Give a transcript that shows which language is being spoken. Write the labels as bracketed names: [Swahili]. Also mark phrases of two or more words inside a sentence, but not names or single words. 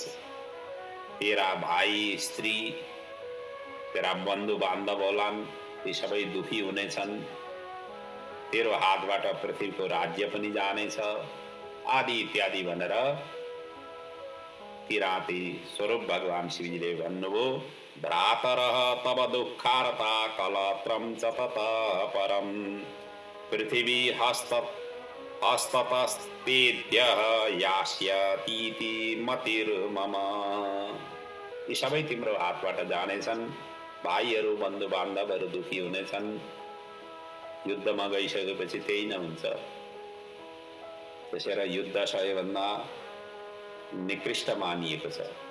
[Nepali] तेरा भाइ, स्त्री, तेरा बन्धु बान्धव होलान्, ती सबै दुखी हुनेछन्, तेरो हातबाट पृथ्वीको राज्य पनि जानेछ, आदि इत्यादि भनेर किराती स्वरूप भगवान शिवजीले भन्नुभयो। [Sanskrit] भ्रातरः तव दुःखार्ता कलत्रं च ततः परम्, पृथिवी हस्ततस्तेभ्यः यास्यतीति मतिर्मम। [Nepali] यी सबै तिम्रो हातबाट जानेछन्, भाइहरू, बन्धु बान्धवहरू दुखी हुनेछन्। युद्धमा गइसकेपछि त्यही नै हुन्छ। त्यसैले युद्ध सबैभन्दा निकृष्ट मानिएको छ।